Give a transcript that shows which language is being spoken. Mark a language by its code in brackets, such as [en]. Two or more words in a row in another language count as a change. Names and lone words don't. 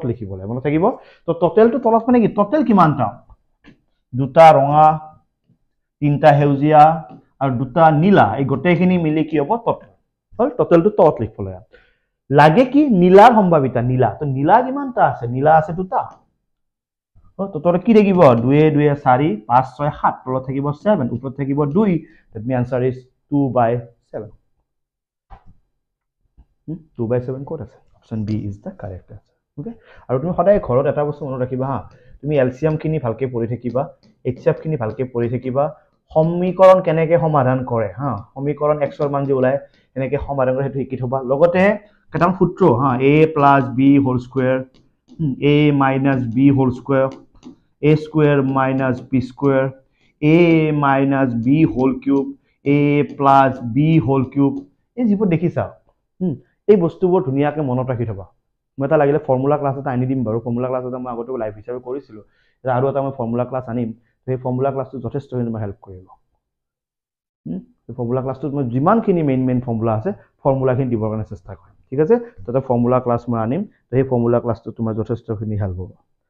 [as] লিখিব লাগে মনত থাকিব তো টোটেলটো তলত মানে কি টোটেল কিমানটা দুটা ৰঙা তিনটা হেউজিয়া আৰু দুটা নীলা এই গোটেইখিনি মিলি কি হ'ব টোটেল হল টোটেলটো তলত লিখিব লাগে লাগে কি নীলাৰ সম্ভাৱিতা নীলা তো নীলা কিমানটা আছে নীলা আছে দুটা তো তোৰ কি থাকিব 2 2 4 5 6 7 তলত থাকিব 7 ওপৰত থাকিব 2 [en] that means answer is 2/7 [as] 2/7 কোড আছে [en] option B is the correct answer okay [as] আৰু তুমি সদায় ঘৰত এটা বস্তু মনত ৰাখিবা হা তুমি এলসিএম খিনি ভালকে পঢ়ি থাকিবা এইচএফ খিনি ভালকে পঢ়ি থাকিবা সমীকৰণ কেনেকে সমাধান কৰে হা সমীকৰণ x ৰ মান যে ওলাই এনেকে সমাধান কৰে হেতু শিকি থবা লগতে কেটাম সূত্ৰ হা [en] a + b whole square a - b whole square a square minus b square a minus b whole cube a plus b whole cube [as] এই যিবোৰ দেখিছা এই বস্তুবোৰ ধুনিয়াকে মনত ৰাখি থবা মই এটা লাগিলে [en] formula class [as] এটা আনি দিম বাৰু [en] formula class [as] এটা মই আগতে লাইভ হিচাপে কৰিছিলো আৰু এটা মই [en] formula class [as] আনিম সেই [en] formula class [as] যথেষ্ট হিচাপে হেল্প কৰিব এই [en] formula class [as] মই যিমানখিনি [en] main formula [as] আছে ফৰ্মুলাখিনি দিবৰ কাৰণে চেষ্টা কৰিম ঠিক আছে তো [en] formula class [as] মই আনিম তো সেই [en] formula class [as] তোমাৰ যথেষ্টখিনি হেল্প হ'ব